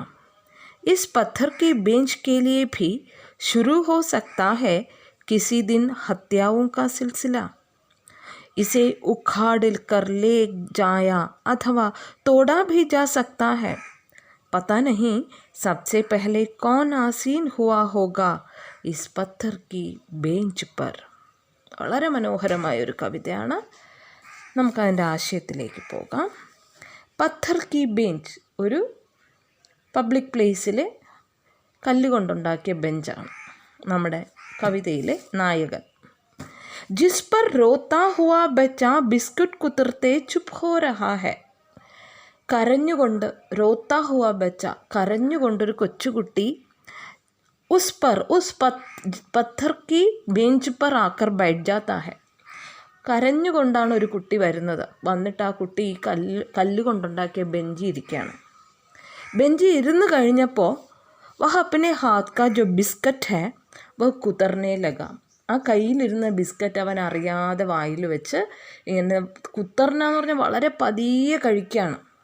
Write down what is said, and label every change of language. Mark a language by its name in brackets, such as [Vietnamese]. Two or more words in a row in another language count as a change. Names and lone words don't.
[Hindi] इस पत्थर की बेंच के लिए भी शुरू हो सकता है किसी दिन हत्याओं का सिलसिला. इसे उखाड़ कर ले जाया अथवा तोड़ा भी जा सकता है. पता नहीं सबसे पहले कौन आसीन हुआ होगा इस पत्थर की बेंच पर. [Malayalam] വളരെ മനോഹരമായൊരു കവിതയാണ്. നമുക്കതിൻ്റെ ആശയത്തിലേക്ക് പോകാം. [Hindi] पत्थर की बेंच [Malayalam] ഒരു [English] public place [Malayalam] കല്ലുകൊണ്ടുണ്ടാക്കിയ ബെഞ്ചാണ് നമ്മുടെ കവിതയിലെ നായകൻ. [Hindi] जिस पर रोता हुआ बच्चा बिस्कुट कुतरते चुप हो रहा है. കരഞ്ഞുകൊണ്ട് रोता हुआ बच्चा [Malayalam] കരഞ്ഞുകൊണ്ടൊരു കൊച്ചുകുട്ടി [Hindi] उस पत्थर की बेंच पर आकर बैठ जाता है. [Malayalam] കരഞ്ഞുകൊണ്ടാണ് ഒരു കുട്ടി വരുന്നത്. വന്നിട്ട് ആ കുട്ടി ഈ കല്ല് കൊണ്ടുണ്ടാക്കിയ ബെഞ്ചിൽ ഇരിക്കുകയാണ്. ബെഞ്ചിൽ ഇരുന്ന് കഴിഞ്ഞപ്പോൾ [Hindi] वह अपने हाथ का जो बिस्किट है वह कुतरने लगा. [Malayalam] ആ കയ്യിലിരുന്ന ബിസ്ക്കറ്റ് അവൻ അറിയാതെ വായിൽ വെച്ച് ഇങ്ങനെ കുത്തർന എന്ന് പറഞ്ഞാൽ വളരെ പതിയെ കഴിക്കുകയാണ്.